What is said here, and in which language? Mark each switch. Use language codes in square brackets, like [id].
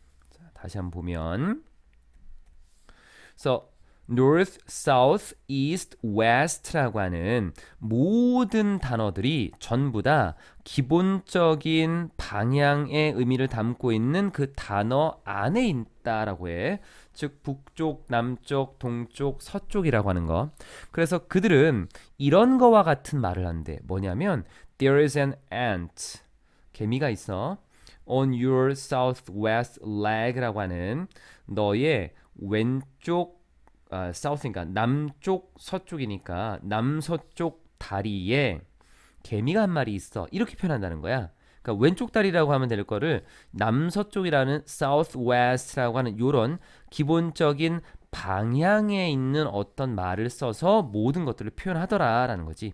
[ko] 자, 다시 한번 보면 [en] So North, South, East, West [ko] 라고 하는 모든 단어들이 전부 다 기본적인 방향의 의미를 담고 있는 그 단어 안에 있다라고 해. 즉 북쪽, 남쪽, 동쪽, 서쪽이라고 하는 거. 그래서 그들은 이런 거와 같은 말을 한대. 뭐냐면 [en] There is an ant. [ko] 개미가 있어. [en] On your southwest leg [ko] 라고 하는 너의 왼쪽 사우스니까 남쪽 서쪽이니까 남서쪽 다리에 개미가 한 마리 있어 이렇게 표현한다는 거야. 그러니까 왼쪽 다리라고 하면 될 거를 남서쪽이라는 southwest라고 하는 요런 기본적인 방향에 있는 어떤 말을 써서 모든 것들을 표현하더라라는 거지.